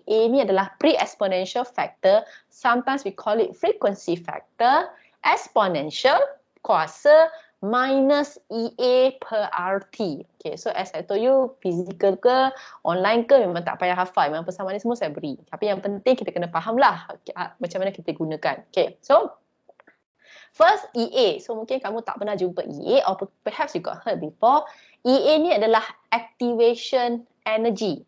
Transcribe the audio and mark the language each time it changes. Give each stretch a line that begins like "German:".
Malay: A ni adalah pre-exponential factor.
English: Sometimes we call it frequency factor.
Malay: Exponential kuasa minus EA per RT.
English: Okay, so as I told you, physical ke, online ke,
Malay: memang tak payah hafal. Memang persamaan ni semua saya beri. Tapi yang penting kita kena faham lah macam mana kita gunakan.
English: Okay, so first EA.
Malay: So mungkin kamu tak pernah jumpa EA
English: or perhaps you got heard before.
Malay: EA ni adalah activation energy.